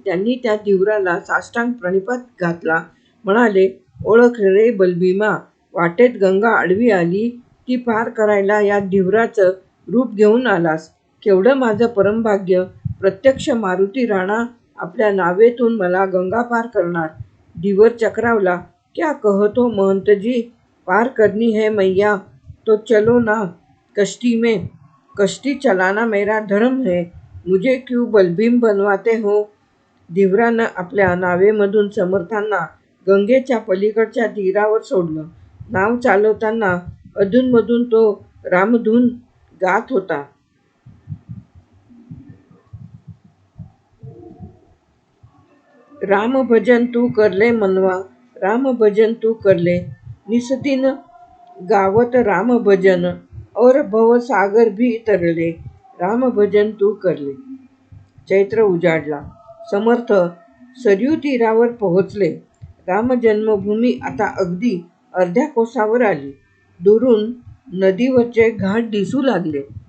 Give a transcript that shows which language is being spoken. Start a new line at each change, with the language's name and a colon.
Marathi: त्यांनी त्या धीवराला साष्टांग प्रणिपात घातला. म्हणाले, ओळख रे बलभीमा. वाटेत गंगा आडवी आली ती पार करायला या धीवराचं रूप घेऊन आलास. केवढं माझं परमभाग्य. प्रत्यक्ष मारुती राणा आपल्या नावेतून मला गंगा पार करणार. धीवर चक्रावला.
Hindi: क्या कहतो महंतजी? पार करनी है मैया तो चलो ना कश्ती में. कश्ती चलाना मेरा धर्म है. मुझे क्यों बलभीम बनवाते हो?
Marathi: धीवरानं आपल्या नावेमधून समर्थांना गंगेच्या पलीकडच्या तीरावर सोडलं. नाव चालवताना अधूनमधून तो रामधून गात होता.
Hindi: राम भजन तू करले मनवा, राम भजन तू करले. निसदिन गावत राम भजन, और भव सागर भी तरले. राम भजन तू करले.
Marathi: चैत्र उजाडला. समर्थ सरयू तीरावर पोहोचले. राम जन्मभूमी आता अगदी अर्ध्या कोसावर आली. दुरून नदीवरचे घाट दिसू लागले.